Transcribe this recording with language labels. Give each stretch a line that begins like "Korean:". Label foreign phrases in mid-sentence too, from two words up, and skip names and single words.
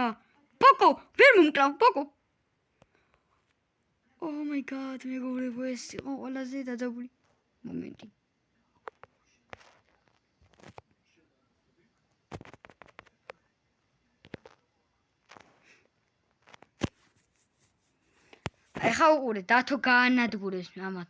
Georgian: პოკო, ვერ მომკლავ, პოკო.
English: Oh my god,
Georgian: მეგობრებო, ეს იყო ყველაზე დაძაბული მომენტი. ეხა უყურე, დათო გაანადგურეს ამათ.